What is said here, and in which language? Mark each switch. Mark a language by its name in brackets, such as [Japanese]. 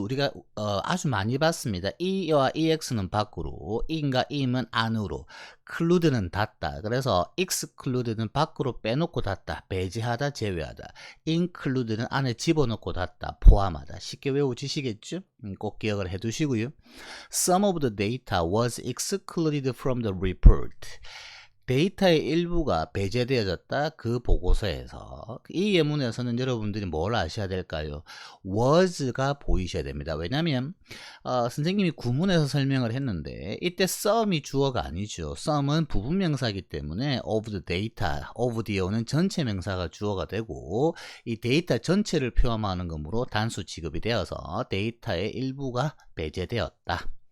[Korean] 우리가 아주 많이 봤습니다. e와 ex는 밖으로, in과 im은 안으로, clude는 닫다. 그래서 exclude는 밖으로 빼놓고 닫다, 배제하다, 제외하다. include는 안에 집어넣고 닫다, 포함하다. 쉽게 외우시겠죠? 꼭 기억을 해두시고요. [English] Some of the data was excluded from the report. [Korean] 데이터의 일부가 배제되어졌다. 그 보고서에서. 이 예문에서는 여러분들이 뭘 아셔야 될까요? was가 보이셔야 됩니다. 왜냐하면 선생님이 구문에서 설명을 했는데 이때 some이 주어가 아니죠. some은 부분명사이기 때문에 of the data, of the는 전체 명사가 주어가 되고 이 데이터 전체를 표현하는 것으로 단수 취급이 되어서 데이터의 일부가 배제되었다.